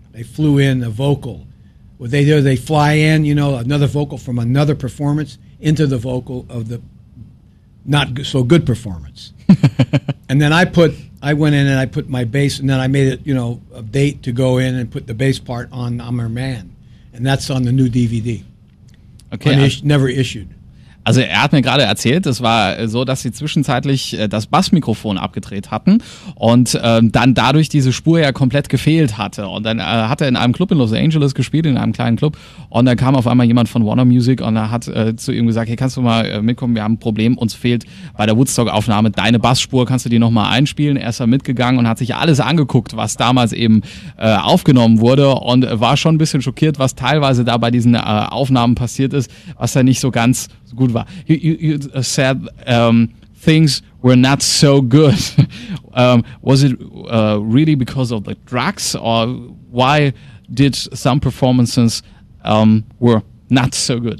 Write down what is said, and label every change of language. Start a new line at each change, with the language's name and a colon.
English: They flew in a vocal. What they do, they fly in, another vocal from another performance into the vocal of the not so good performance. And then I went in and I put my bass, and then I made it, a date to go in and put the bass part on I'm Her Man. And that's on the new DVD. Okay. Never issued.
German: Also er hat mir gerade erzählt, es war so, dass sie zwischenzeitlich das Bassmikrofon abgedreht hatten und dann dadurch diese Spur ja komplett gefehlt hatte. Und dann hat er in einem Club in Los Angeles gespielt, in einem kleinen Club, und dann kam auf einmal jemand von Warner Music und er hat zu ihm gesagt, hey, kannst du mal mitkommen, wir haben ein Problem, uns fehlt bei der Woodstock-Aufnahme deine Bassspur, kannst du die nochmal einspielen? Er ist da mitgegangen und hat sich alles angeguckt, was damals eben aufgenommen wurde, und war schon ein bisschen schockiert, was teilweise da bei diesen Aufnahmen passiert ist, was da nicht so ganz gut war.
English: You said things were not so good. Was it really because of the drugs, or why did some performances were not so good?